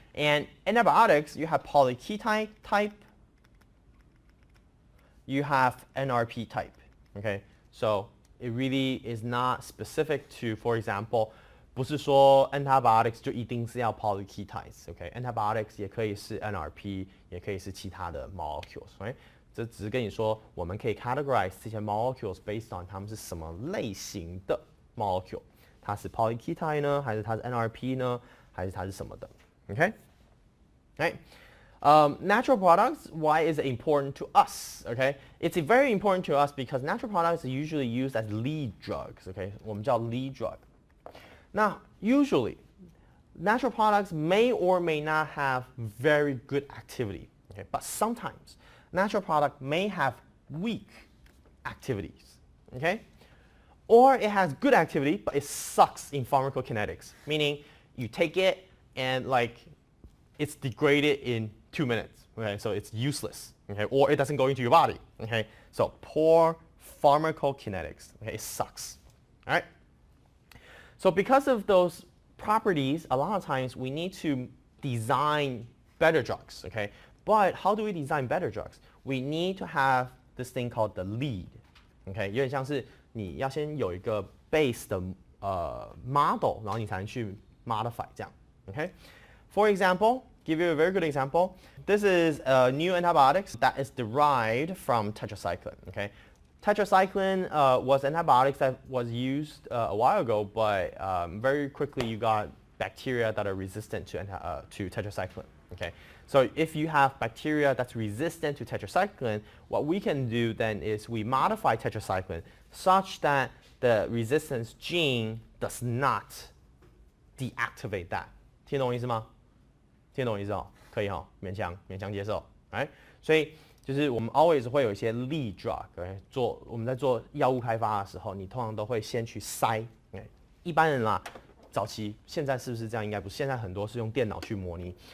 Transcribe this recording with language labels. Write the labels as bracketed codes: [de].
[en] And antibiotics, you have polyketide type, you have NRP type, okay? So it really is not specific to, for example, [zh] 不是说 [en] antibiotics [zh] 就一定是要 [en] polyketides, okay? [zh] Antibiotics 也可以是 NRP， 也可以是其他的 molecules, [en] right? [zh] 这只是跟你说，我们可以 categorize 这些 molecules [en] based on [zh] 它们是什么类型的 molecule， 它是 polyketide 呢，还是它是 NRP 呢，还是它是什么的 ，okay? [en] Right? Natural products, why is it important to us? Okay, it's very important to us because natural products are usually used as lead drugs. Okay, [zh] 我们叫 [en] lead drug. Now, usually, natural products may or may not have very good activity. Okay, but sometimes natural product may have weak activities. Okay, or it has good activity but it sucks in pharmacokinetics, meaning you take it and like it's degraded in 2 minutes, okay? So it's useless, okay? Or it doesn't go into your body, okay? So poor pharmacokinetics, okay? It sucks, all right? So because of those properties, a lot of times we need to design better drugs, okay? But how do we design better drugs? We need to have this thing called the lead, okay? [zh] 有点像是你要先有一个 base 的model, 然后你才能去 modify 这样, okay? [en] For example, give you a very good example. This is a new antibiotics that is derived from tetracycline. Okay, tetracycline was antibiotics that was used a while ago, but very quickly you got bacteria that are resistant to tetracycline. Okay, so if you have bacteria that's resistant to tetracycline, what we can do then is we modify tetracycline such that the resistance gene does not deactivate that. [zh] 听懂我意思吗？听懂我意思哦，可以哦，勉强接受，哎，所以就是我们 always 会有一些 lead drug， 我们在做药物开发的时候，你通常都会先去筛，一般人啦，早期现在是不是这样？应该不是，现在很多是用电脑去模拟。